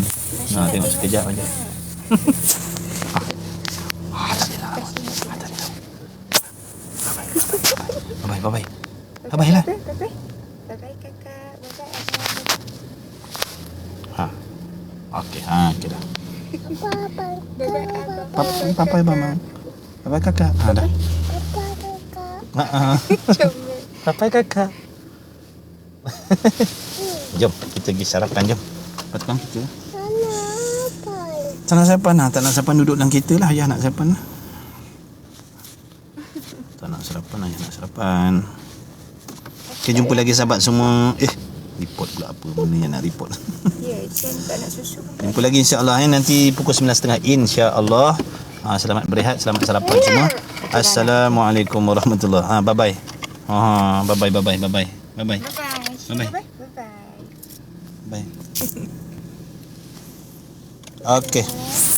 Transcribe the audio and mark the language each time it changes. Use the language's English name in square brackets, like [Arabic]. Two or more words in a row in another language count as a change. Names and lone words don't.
[Malay] Tengok sekejap aja. Bye. Bye lah. Bye kakak. Bye. Okey, okey dah. Bye. Papai mama. Papai kakak. Dah. Papai kakak. Jom kita pergi sarapan, jom. Patutkan kita. Tak nak sarapan lah. Tak nak sarapan duduk dalam kereta lah. Ayah nak sarapan lah. Tak nak sarapan, ayah nak sarapan. Okay, jumpa lagi sahabat semua. Report pula apa benda yang nak report. Ya, Jen tak nak susu. Jumpa lagi [Arabic] إن شاء الله [Malay] nanti pukul 9.30 [Arabic] إن شاء الله. [Malay] Selamat berehat, selamat sarapan semua. [Arabic] السلام عليكم ورحمة الله. [English] Bye-bye. Bye-bye. Bye-bye. [Malay] Bye. Okey.